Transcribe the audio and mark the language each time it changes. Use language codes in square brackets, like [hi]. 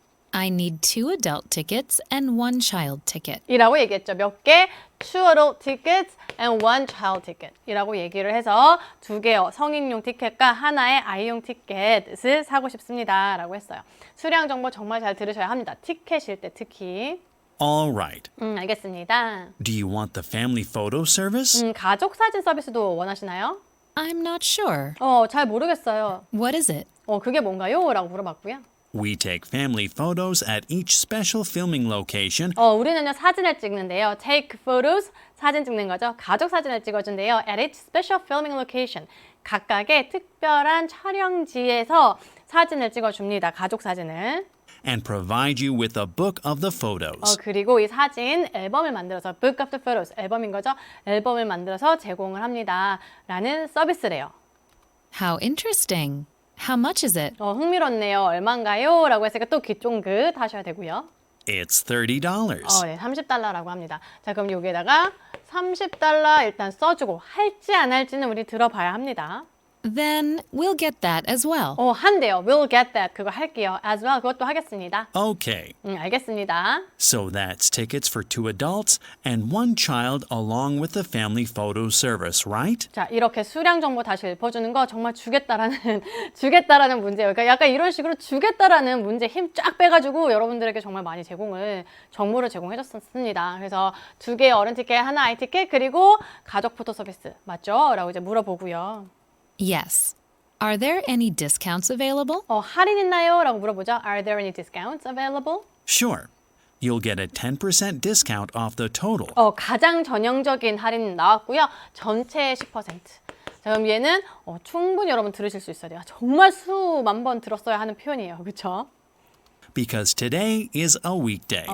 [en] I need 2 adult tickets and 1 child ticket. [ko] 이라고 얘기했죠. 몇 개? [en] 2 adult tickets and 1 child ticket [ko] 이라고 얘기를 해서 2개 성인용 티켓과 하나의 아이용 티켓을 사고 싶습니다. 라고 했어요. 수량 정보 정말 잘 들으셔야 합니다. 티켓일 때 특히. [en] All right. [ko] 알겠습니다. [en] Do you want the family photo service? [ko] 가족 사진 서비스도 원하시나요? [en] I'm not sure. [ko] 잘 모르겠어요. [en] What is it? [ko] 그게 뭔가요? 라고 물어봤고요. [en] We take family photos at each special filming location [ko] 우리는요, 사진을 찍는데요. [en] Take photos, [ko] 사진 찍는 거죠. 가족 사진을 찍어준대요. [en] At each special filming location. [ko] 각각의 특별한 촬영지에서 사진을 찍어줍니다. 가족 사진을. [en] and provide you with a book of the photos. [ko] 그리고 이 사진 앨범을 만들어서 [en] Book of the Photos, [ko] 앨범인 거죠. 앨범을 만들어서 제공을 합니다. 라는 서비스래요. [en] How interesting. How much is it? [ko] 흥미롭네요. 얼마인가요? 라고 했으니까 또 귀 쫑긋 하셔야 되고요. [en] It's $30. [ko] 네, $30라고 합니다. 자, 그럼 여기에다가 $30 일단 써주고 할지 안 할지는 우리 들어봐야 합니다. [en] Then we'll get that as well. [ko] 한대요. [en] We'll get that. [ko] 그거 할게요. [en] As well. [ko] 그것도 하겠습니다. [en] Okay, [ko] 알겠습니다. [en] so that's tickets for 2 adults and 1 child along with the family photo service, right? [ko] 자, 이렇게 수량 정보 다시 읊어주는 거 정말 주겠다라는 문제예요. 그러니까 약간 이런 식으로 주겠다라는 문제 힘 쫙 빼가지고 여러분들에게 정말 많이 정보를 제공해줬습니다. 그래서 2개 어른 티켓, 하나 아이 티켓, 그리고 가족 포토 서비스 맞죠? 라고 이제 물어보고요. [en] Yes. Are there any discounts available? [ko] 할인 있나요? 라고 물어보죠. [en] Are there any discounts available? Sure. You'll get a 10% discount off the total. [ko] 가장 전형적인 할인 나왔고요. 전체의 10%. 자, 그럼 얘는 충분히 여러분 들으실 수 있어야 돼요. 정말 수만 번 들었어야 하는 표현이에요. 그렇죠? [en] Because today is a weekday.